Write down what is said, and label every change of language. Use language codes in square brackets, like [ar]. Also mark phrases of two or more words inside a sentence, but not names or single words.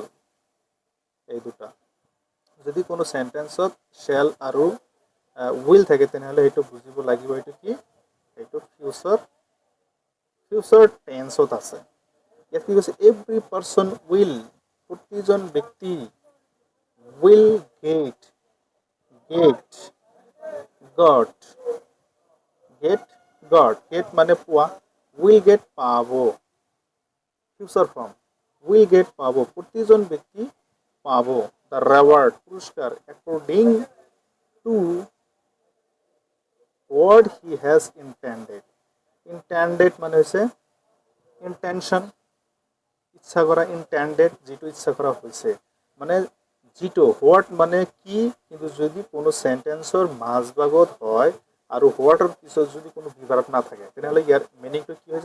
[as] এই দুটা যদি কোনো চেণ্টেন্সত শ্বেল আৰু উইল থাকে তেনেহ'লে সেইটো বুজিব লাগিব এইটো কি? এইটো ফিউচাৰ টেন্সত আছে। ইয়াত কি কৈছে? [en] every person will, [as] প্ৰতিজন ব্যক্তি, [en] will get, get god, get god, get [as] মানে পোৱা, [en] will get পাব, future form, will get [as] পাব, প্ৰতিজন ব্যক্তি পাব, [en] the reward পুৰস্কাৰ, according to what he has intended. [as] Intended মানে হৈছে ইণ্টেনশ্যন, ইচ্ছা কৰা, ইণ্টেণ্ডেড যিটো ইচ্ছা কৰা হৈছে, মানে যিটো হোৱাট মানে কি, কিন্তু যদি কোনো চেণ্টেন্সৰ মাজভাগত হয় আৰু হোৱাটৰ পিছত যদি কোনো ভিভাৰ্ব নাথাকে তেনেহ'লে ইয়াৰ মিনিংটো কি হৈ যাব?